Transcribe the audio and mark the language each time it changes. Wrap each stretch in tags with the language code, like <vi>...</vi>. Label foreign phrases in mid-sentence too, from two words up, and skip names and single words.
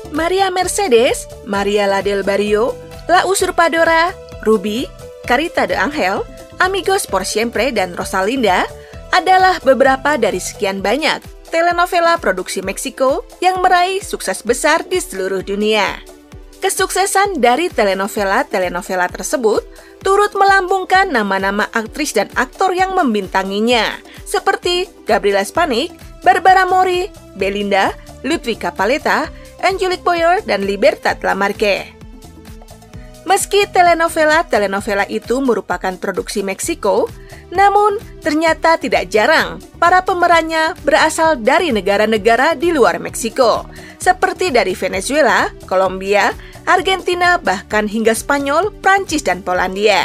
<id>Maria Mercedes, Maria la del Barrio, La Usurpadora, Ruby, Carita de Ángel, Amigos por Siempre, dan Rosalinda adalah beberapa dari sekian banyak telenovela produksi Meksiko yang meraih sukses besar di seluruh dunia. Kesuksesan dari telenovela tersebut turut melambungkan nama-nama aktris dan aktor yang membintanginya, seperti Gabriela Spanik, Barbara Mori, Belinda, Ludwika Paleta, Angelique Boyer, dan Libertad Lamarque. Meski telenovela itu merupakan produksi Meksiko, namun ternyata tidak jarang para pemerannya berasal dari negara-negara di luar Meksiko, seperti dari Venezuela, Kolombia, Argentina, bahkan hingga Spanyol, Prancis, dan Polandia.</id>